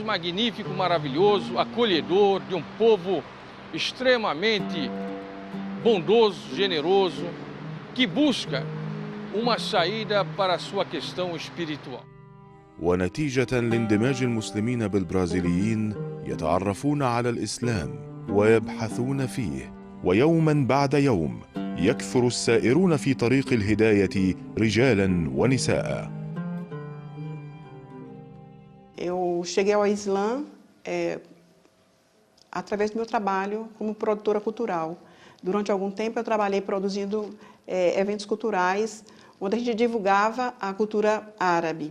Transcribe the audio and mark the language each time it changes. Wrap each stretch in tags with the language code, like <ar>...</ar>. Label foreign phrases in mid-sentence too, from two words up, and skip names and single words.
<pt>magnífico, maravilhoso, acolhedor, de um povo extremamente bondoso, generoso, que busca uma saída para a sua questão espiritual.</pt> <ar>ونتيجة لاندماج المسلمين بالبرازيليين يتعرفون على الإسلام ويبحثون فيه، ويوما بعد يوم يكثر السائرون في طريق الهداية رجالا ونساء.</ar> <pt>Eu cheguei ao Islã através do meu trabalho como produtora cultural. Durante algum tempo eu trabalhei produzindo eventos culturais, onde a gente divulgava a cultura árabe.</pt>